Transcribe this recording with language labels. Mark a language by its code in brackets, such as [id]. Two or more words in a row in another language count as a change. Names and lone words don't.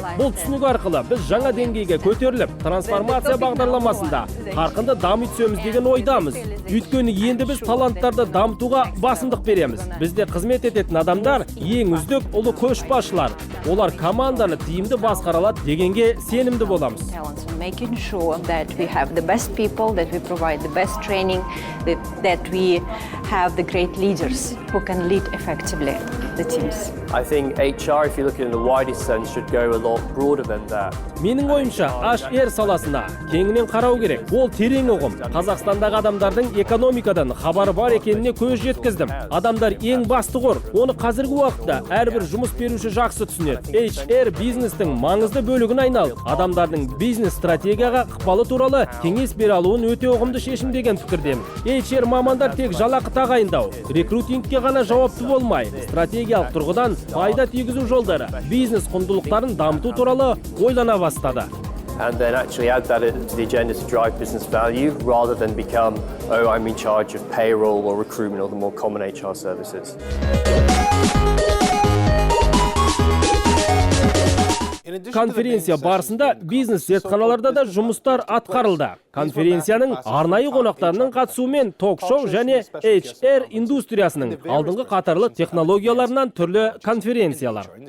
[kk] Бұл түсінік арқылы біз жаңа деңгейге көтеріліп, трансформация бағдарламасында қарқынды дами түсеміз деген ойдамыз. Өйткені енді біз таланттарды дамытуға басымдық береміз. Бізде қызмет ететін адамдар ең үздік ұлы көшбасшылар. Олар команданы тиімді басқара алады дегенге сенімді боламыз. [en] Making sure that we have the best people, that we provide the best training, that we have the great leaders who can lead effectively the teams. I think HR, if you look at it in the widest sense, should go a lot broader than that. [kk] Менің ойымша, HR саласына кеңінен қарау керек. Ол терең ұғым. Қазақстандағы адамдардың экономикадан хабары бар екеніне көз жеткіздім. Адамдар ең басты қор. Оны қазіргі уақытта әрбір жұмыс беруші жақсы түсінеді. HR бизнестің маңызды бөлігін айналып, адамдардың бизнес стратегияға ықпалы туралы кеңес бере алуын өте ұғымды шешім деген пікірдемін. HR мамандар тек жалақы тағайындау, рекрутингке ғана жауапты болмай, стратегиялық тұрғыдан пайда тигізу жолдары, бизнес құндылықтарын дамыту туралы ойлана бастады. [en] And then actually add that to the agenda to drive business value rather than become, oh, I'm in charge of payroll or recruitment or the more common HR services. [kk] Конференция барысында бизнес зертханаларда да жұмыстар атқарылды. Конференцияның арнайы қонақтарының қатысуымен ток-шоу және HR индустриясының алдыңғы қатарлы технологияларынан түрлі конференциялар.